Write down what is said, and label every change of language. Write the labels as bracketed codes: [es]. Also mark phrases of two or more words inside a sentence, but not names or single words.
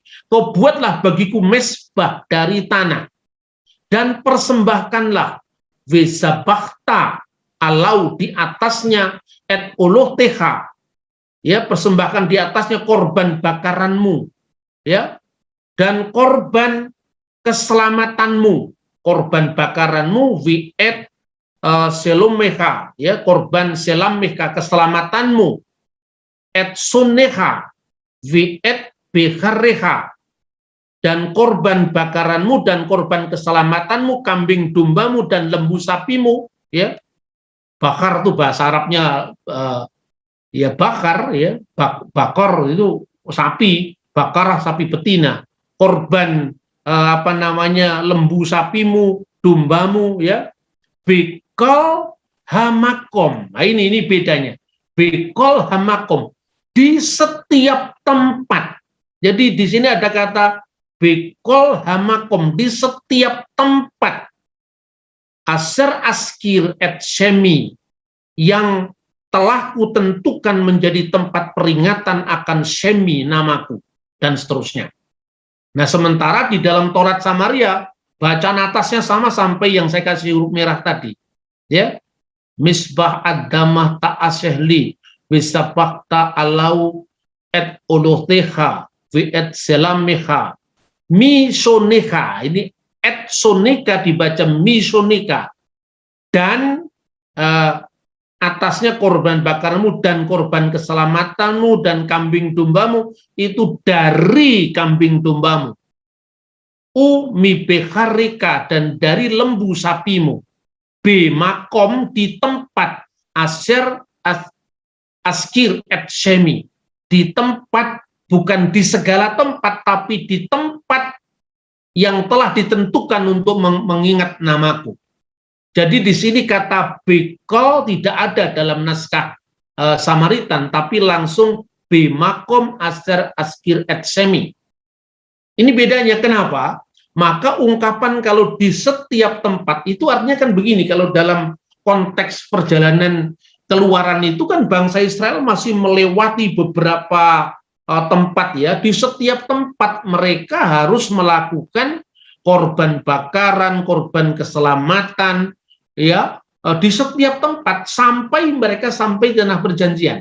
[id] kau buatlah bagiku mesbah dari tanah, dan persembahkanlah [he] וזבחת עליו [id] di atasnya [he] את עלתיך, [id] ya, persembahkan di atasnya korban bakaranmu, ya, dan korban keselamatanmu, korban bakaranmu [he] ואת שלמיך, [id] ya, korban selameha keselamatanmu, [he] את צאנך ואת בקרך, [id] dan korban bakaranmu dan korban keselamatanmu, kambing dombamu dan lembu sapimu, ya. Bakar itu bahasa Arabnya ya bakar, ya, bakar itu sapi, bakar sapi betina, korban lembu sapimu, dombamu, ya, [he] בכל המקום. [id] Nah, ini bedanya. [he] בכל המקום, [id] di setiap tempat. Jadi di sini ada kata [he] בכל המקום, [id] di setiap tempat. [he] אשר אזכיר את שמי, [id] yang telah kutentukan menjadi tempat peringatan akan shemi, namaku, dan seterusnya. Nah, sementara di dalam Taurat Samaria, bacaan atasnya sama sampai yang saya kasih huruf merah tadi, ya, [he] מזבח אדמה תעשה לי וזבחת עליו את עלתיך ואת שלמיך מצאנך, [id] ini [he] את צאנך [id] dibaca misoneha, dan atasnya korban bakarmu dan korban keselamatanmu dan kambing dombamu itu dari kambing dombamu. Mibeharika dan dari lembu sapimu. Makom di tempat [he] אשר אזכיר את שמי, [id] di tempat, bukan di segala tempat, tapi di tempat yang telah ditentukan untuk mengingat namaku. Jadi di sini kata bekol tidak ada dalam naskah Samaritan, tapi langsung [he] מקום אשר אזכיר את שמי. [id] Ini bedanya, kenapa? Maka ungkapan kalau di setiap tempat itu artinya kan begini, kalau dalam konteks perjalanan keluaran itu kan bangsa Israel masih melewati beberapa tempat ya, di setiap tempat mereka harus melakukan korban bakaran, korban keselamatan ya, di setiap tempat sampai mereka sampai ke tanah perjanjian.